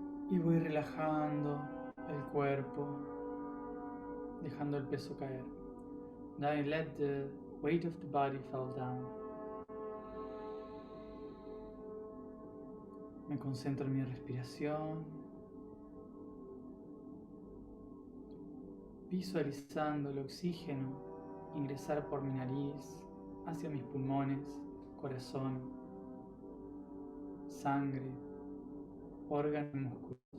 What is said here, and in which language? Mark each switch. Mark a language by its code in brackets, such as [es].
[es] Y voy relajando el cuerpo, dejando el peso caer. [en] Now I let the weight of the body fall down. [es] Me concentro en mi respiración, visualizando el oxígeno ingresar por mi nariz hacia mis pulmones, corazón, sangre, órganos y músculos.